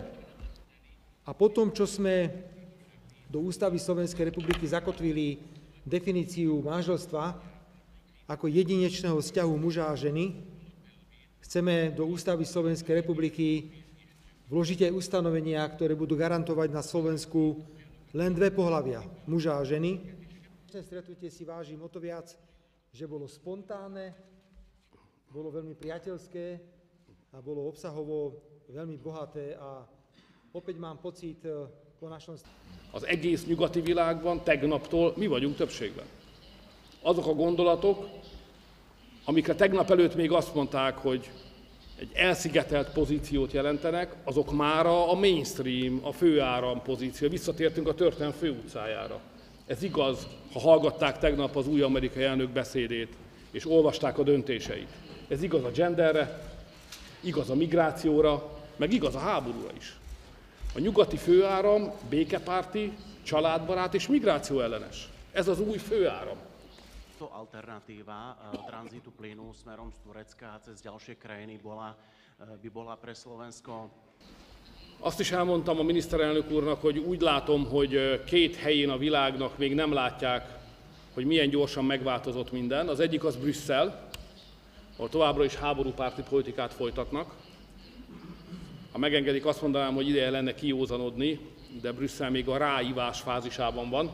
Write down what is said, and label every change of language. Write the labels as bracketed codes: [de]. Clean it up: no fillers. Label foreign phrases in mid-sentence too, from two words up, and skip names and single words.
[sk] A potom, čo sme do Ústavy Slovenskej republiky zakotvili definíciu manželstva ako jedinečného vzťahu muža a ženy, chceme do Ústavy Slovenskej republiky vložiť aj ustanovenia, ktoré budú garantovať na Slovensku len dve pohlavia, muža a ženy. Stretnutie si vážim o to viac, že bolo spontánne, bolo veľmi priateľské a bolo obsahovo veľmi bohaté a opäť mám pocit po našom... [hu] Az egész nyugati világban tegnaptól mi vagyunk többségben. Azok a gondolatok, amikre tegnap előtt még azt mondták, hogy egy elszigetelt pozíciót jelentenek, azok mára a mainstream, a főáram pozíció. Visszatértünk a történelem főutcájára. Ez igaz, ha hallgatták tegnap az új amerikai elnök beszédét, és olvasták a döntéseit. Ez igaz a genderre, igaz a migrációra, meg igaz a háborúra is. A nyugati főáram békepárti, családbarát és migráció ellenes. Ez az új főáram. [sk] To alternatíva tranzitu plynu smerom z Turecka a cez ďalšie krajiny by bola pre Slovensko. [hu] Azt is elmondtam a miniszterelnök úrnak, hogy úgy látom, hogy két helyén a világnak még nem látják, hogy milyen gyorsan megváltozott minden. Az egyik az Brüsszel, ahol továbbra is háborúpárti politikát folytatnak. Ha megengedik, azt mondanám, hogy ideje lenne kiózanodni, de Brüsszel még a ráívás fázisában van.